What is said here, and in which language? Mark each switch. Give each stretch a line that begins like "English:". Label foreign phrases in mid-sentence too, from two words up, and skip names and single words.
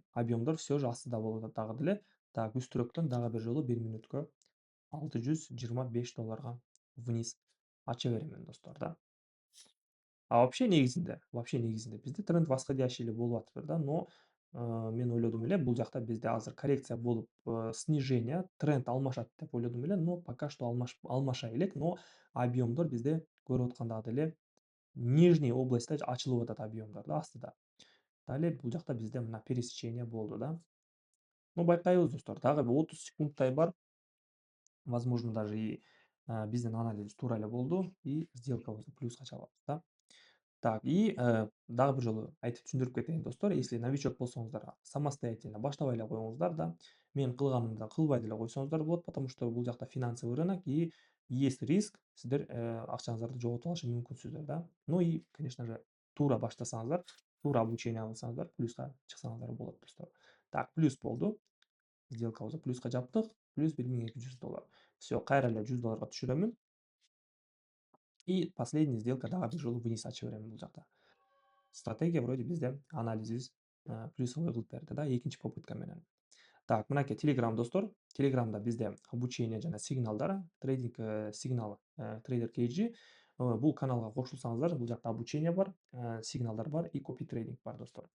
Kyrgyz: Объемдор
Russian: все же
Kyrgyz: астыда болуп атат дагы деле. Так, үстүрөктөн дагы бир жолу 1 мүнөткө 625 долларга вниз ача беремин достор да. Вообще негизинде бизде
Russian: тренд восходящий
Kyrgyz: эле болуп атыптыр да, но мен ойлодум эле бул жакта бизде азыр коррекция болуп, снижение, тренд алмашат деп ойлодум эле,
Russian: но пока что
Kyrgyz: алмашай элек, но объемдор бизде көрүп аткандагы деле нижний областьта ачылып атат объемдор да астыда. Далее бул жакта бизде мына пересечение болду да. Ну, байкайбыз достор, дагы бир 30 секундтай бар.
Russian: Возможно, даже
Kyrgyz: биздин анализибиз туура эле болду и сделкабызды плюска чабабыз да. Так, и дагы бир жолу айтып түшүндүрүп кетейин достор.
Russian: Если новичок
Kyrgyz: болсоңуздар, самостоятельно баштабай эле коюңуздар да. Менин кылганымды кылбай деле койсоңуздар болот,
Russian: потому что
Kyrgyz: бул жакта
Russian: финансовый рынок и есть риск,
Kyrgyz: сиздер акчаңыздарды жоготуп алышы мүмкүнсүздөр да.
Russian: Ну и, конечно же,
Kyrgyz: туура баштасаңыздар, туура обучение алсаңыздар, плюска чыксаңыздар болот достор. Так, плюс болду. Сделкабызды плюска жаптык. Плюс 1200 доллар. Все, кайра эле 100 долларга түшүрөмүн.
Russian: И последняя сделка
Kyrgyz: дагы бир жолу вниз ачып берем бул жакта.
Russian: Стратегия вроде
Kyrgyz: бизде анализибиз плюсовой кылып берди да, экинчи попытка менен. Так, мынакей Telegram достор. Telegramда бизде обучение жана сигналдар, трейдинг сигнал трейдер KG. Бул каналга кошулсаңыздар, бул жакта обучение бар, сигналдар бар и копи трейдинг бар достор.